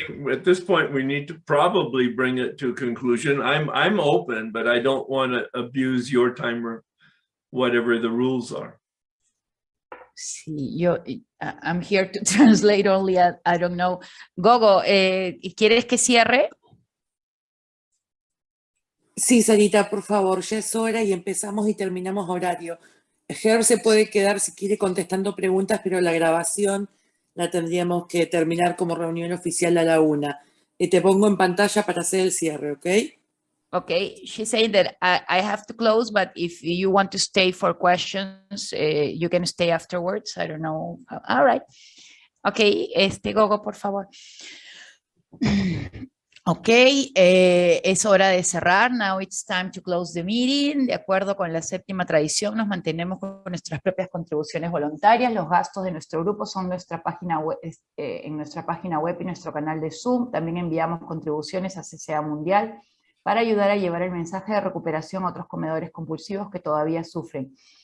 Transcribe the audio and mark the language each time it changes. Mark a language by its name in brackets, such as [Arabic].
[English] At this point, we need to probably bring it to a conclusion. I'm open, but I don't want to abuse your time or whatever the rules are. [Spanish] Sí, [English] I'm here to translate only, I don't know. [Spanish] Gogo, ¿quieres que cierre? Sí, Sarita, por favor, ya es hora y empezamos y terminamos horario. Ger se puede quedar si quiere contestando preguntas, pero la grabación la tendríamos que terminar como reunión oficial a la 1. Te pongo en pantalla para hacer el cierre, ¿ok? [English] Okay, she's saying that I have to close, but if you want to stay for questions, you can stay afterwards. I don't know. All right. Okay, Gogo, [Spanish] por favor. Ok, es hora de cerrar. [English] Now it's time to close the meeting. [Spanish] De acuerdo con la séptima tradición, nos mantenemos con nuestras propias contribuciones voluntarias. Los gastos de nuestro grupo son nuestra página web, en nuestra página web y nuestro canal de Zoom. También enviamos contribuciones a CCA Mundial para ayudar a llevar el mensaje de recuperación a otros comedores compulsivos que todavía sufren.